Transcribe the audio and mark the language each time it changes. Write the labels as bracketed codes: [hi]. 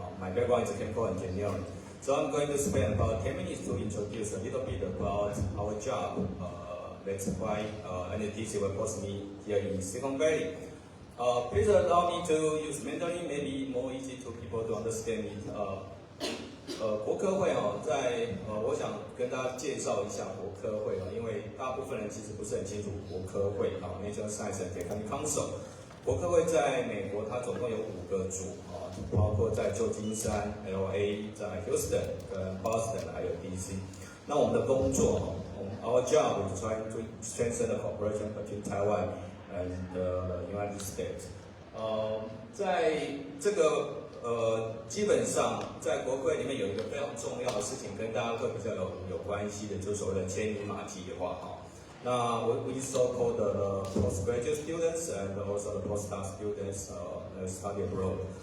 [en] My background is chemical engineering. So I'm going to spend about 10 minutes to introduce a little bit about our job. That's why NTC will post me here in Silicon Valley. Please allow me to use Mandarin, maybe more easy to people to understand it. [zh] 国科会我想跟大家介绍一下国科会因为大部分人其实不是很清楚国科会National Science and Technology Council。国科会在美国，它总共有5个组包括在旧金山、LA、在 Houston 跟 Boston 还有 DC。那我们的工作 [en] our job is trying to strengthen the cooperation between Taiwan and the United States。 [zh] 在这个基本上在国会里面有一个非常重要的事情，跟大家会比较有关系的，就是所谓的千里马计划那 [en] we so-called the postgraduate students and also the postdoc students study abroad。